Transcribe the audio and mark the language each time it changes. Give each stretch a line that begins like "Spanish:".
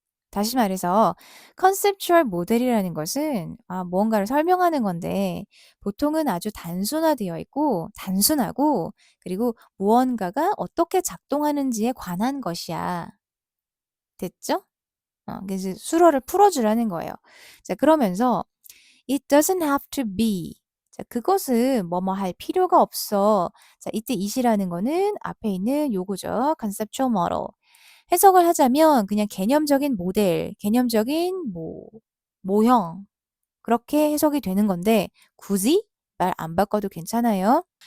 Korean: 다시 말해서 컨셉추얼 모델이라는 것은 무언가를 설명하는 건데 보통은 아주 단순화되어 있고 단순하고 그리고 무언가가 어떻게 작동하는지에 관한 것이야. 됐죠? 그래서 수로를 풀어주라는 거예요. 자, 그러면서
English: It doesn't have to be.
Korean: 자, 그것은 뭐뭐 할 필요가 없어. 자, 이때 it이라는 거는 앞에 있는 요거죠.
English: conceptual model.
Korean: 해석을 하자면 그냥 개념적인 모델, 개념적인 모형 그렇게 해석이 되는 건데 굳이 말 안 바꿔도 괜찮아요.